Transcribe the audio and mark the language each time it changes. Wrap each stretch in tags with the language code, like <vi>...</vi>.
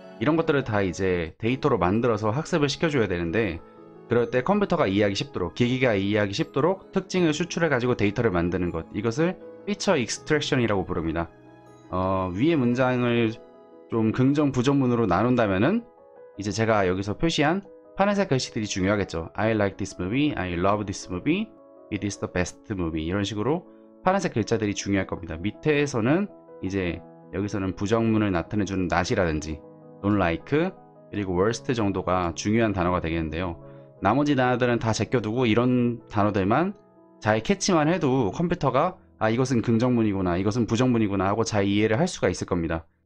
<ko>이런 것들을 다 이제 데이터로 만들어서 학습을 시켜줘야 되는데, 그럴 때 컴퓨터가 이해하기 쉽도록, 기기가 이해하기 쉽도록 특징을 수출해 가지고 데이터를 만드는 것, 이것을 피처 익스트랙션이라고 부릅니다. 위의 문장을 좀 긍정 부정문으로 나눈다면은 이제 제가 여기서 표시한 파란색 글씨들이 중요하겠죠.</ko> <en>I like this movie, I love this movie, it is the best movie.</en> <ko>이런 식으로 파란색 글자들이 중요할 겁니다. 밑에서는 이제 여기서는 부정문을 나타내주는 not이라든지</ko> <en>don't like,</en> <ko>그리고 worst 정도가 중요한 단어가 되겠는데요. 나머지 단어들은 다 제껴두고 이런 단어들만 잘 캐치만 해도 컴퓨터가 이것은 긍정문이구나, 이것은 부정문이구나 하고 잘 이해를 할 수가 있을 겁니다.</ko>